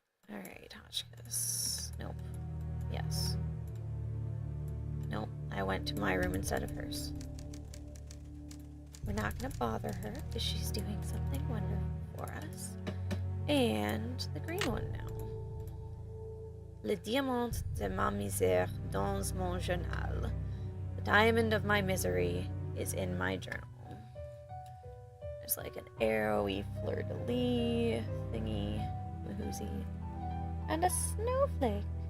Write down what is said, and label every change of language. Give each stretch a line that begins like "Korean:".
English: Alright, Hotchkiss. Nope. Yes. Nope. I went to my room instead of hers. We're not gonna bother her because she's doing something wonderful for us. And the green one now.
French: Le diamant de ma misère dans mon journal.
English: The diamond of my misery is in my journal. There's like an arrowy fleur-de-lis thingy, mahoozy, and a snowflake.